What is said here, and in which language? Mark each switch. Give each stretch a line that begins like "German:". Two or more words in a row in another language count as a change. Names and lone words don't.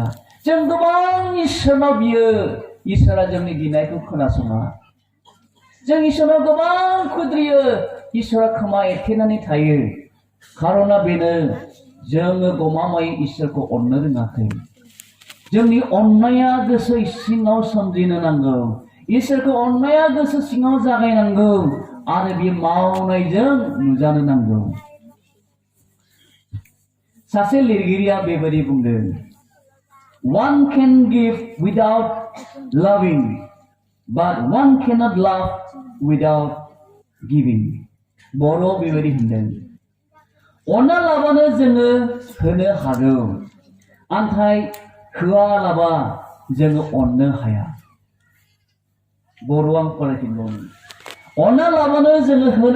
Bodo: जों गोबां इसोरनाव बियो इसोरा जोंनि बिनायखौ खोनासङा जों इसोरनाव गोबां खुद्रियो इसोरा खोमा एरथेनानै थायो खारना बेनो जोङो गमामायै इसोरखौ अननो रोङाखै जोंनि अननाया गोसो सिङाव सोमजिनो नांगौ इसोरखौ अननाया गोसो सिङाव जागायनांगौ आरो बे मावनायजों नुजानो नांगौ सासे लिरगिरिया बेबायदि बुंदों
English: one can give without loving but one cannot love without giving
Bodo: Bodo बेबायदि होनदों अनना लाबानो जोङो होनो हागौ आन्थाय होआलाबा जोङो अननो हाया Bodo आं फरायफिनबावनि अनना लाबानो जोङो होनो